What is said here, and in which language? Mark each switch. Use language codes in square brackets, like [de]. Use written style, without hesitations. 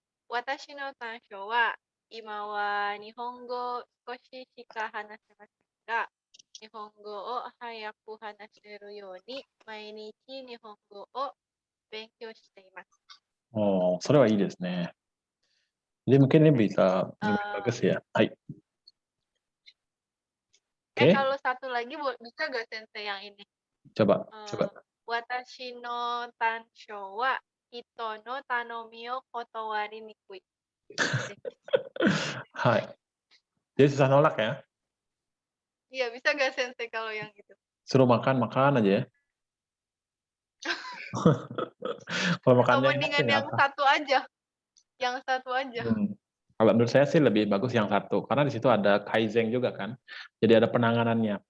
[ja] 私の短所は、今は日本語を少ししか話せませんが、日本語を早く話せるように、毎日日本語を勉強しています。 Oh, それはいいですね。 [id] Jadi mungkin ini bisa lebih bagus ya. [ja] Hai. [id] Oke. Kalau satu lagi bisa gak sensei yang ini? Coba. [ja] 私の短所は、人の頼みを断りにくい。 Hai. [id] Jadi susah nolak ya? Iya, bisa gak sensei kalau yang itu? Suruh makan aja ya. Kalau makannya mendingan yang satu aja. Yang satu aja. Kalau menurut saya sih lebih bagus yang satu, karena di situ ada kaizen juga kan. Jadi ada penanganannya.